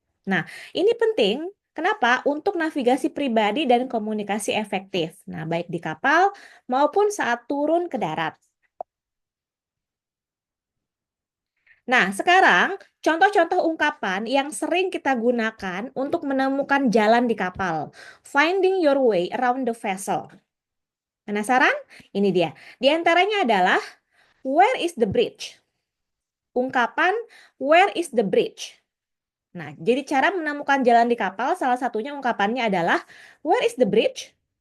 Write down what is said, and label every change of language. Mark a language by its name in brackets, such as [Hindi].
[Indonesian] Nah, ini penting. Kenapa? Untuk navigasi pribadi dan komunikasi efektif. Nah, baik di kapal maupun saat turun ke darat. Nah, sekarang contoh-contoh ungkapan yang sering kita gunakan untuk menemukan jalan di kapal. [English] Finding your way around the vessel. [Indonesian] Penasaran? Ini dia. Di antaranya adalah [English] where is the bridge? [Indonesian] Ungkapan [English] where is the bridge? [Indonesian] Nah, jadi cara menemukan jalan di kapal salah satunya ungkapannya adalah [English] where is the bridge?